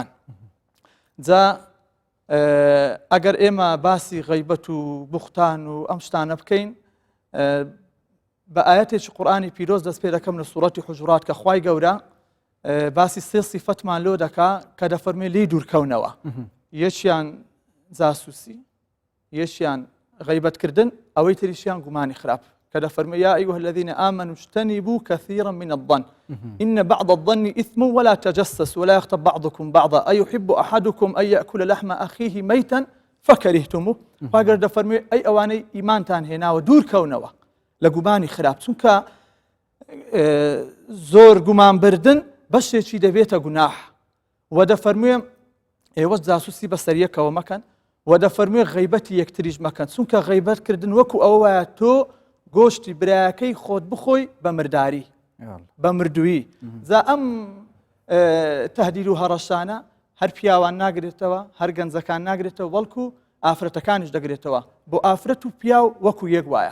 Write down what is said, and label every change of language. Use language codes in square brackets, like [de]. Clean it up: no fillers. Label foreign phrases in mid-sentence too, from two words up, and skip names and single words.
[ckb] جا ئەگەر ئێمە باسی غەیبەت و بوختان و ئەم شتانە بکەین بە ئاەتێکی قورئانی پیرۆز دەست پێ دەکەم لە سوورەتی حوجرات کە خوای گەورە باسی سێ سیفەتمان لۆ دەکا کە دەفەرمێ لێی دوورکەونەوە یەکیان جاسووسی یەکیان غەیبەتکردن ئەوەی تریشیان گومانی خراپ کە دەفەرمێ [ar] یا ئەیها الذین آمنوا اجتنبوا كثيرا من الظن إن بعض الظن إثم ولا تجسسوا ولا يغتب بعضكم بعضا أيحب أحدكم أن يأكل لحم أخيه ميتا فكرهتموه [ckb] فاگر دەفەرمێ ئەی ئەوانەی ئیمانتان هێناوە دوورکەونەوە لە گومانی خراپ چونکە زۆر گومانبردن بەشێکی دەبێتە گوناح و دەفەرموێ ئێوە جاسووسی بەسەریەکەوە مەکەن و دەفەرموێ غەیبەتی یەکتریش مەکەن چونکە غەیبەتکردن وەکو ئەوە وایە تۆ گۆشتی برایەکەی خۆت بخۆی بە مرداری بە مردووی جا ئەم تەهدید و هەڕەشانە هەر پیاوان ناگرێتەوە هەر گەنجەکان ناگرێتەوە بەڵکو ئافرەتەکانیش دەگرێتەوە بۆ ئافرەت و پیاو وەکو یەک وایە.